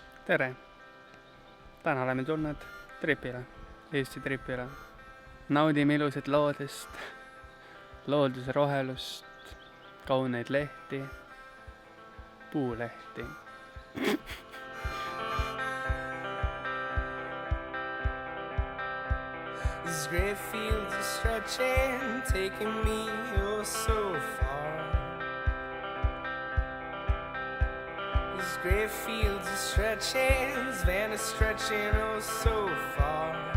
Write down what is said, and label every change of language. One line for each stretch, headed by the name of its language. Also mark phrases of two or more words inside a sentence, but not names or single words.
Estonian: tere! Täna oleme tulnud tripile, Eesti tripile. Naudime ilusat loodust, looduse rohelust, kauneid lehti, puulehti.
English: These great fields are stretching, taking me oh so far. These great fields are stretching, this van is stretching oh so far.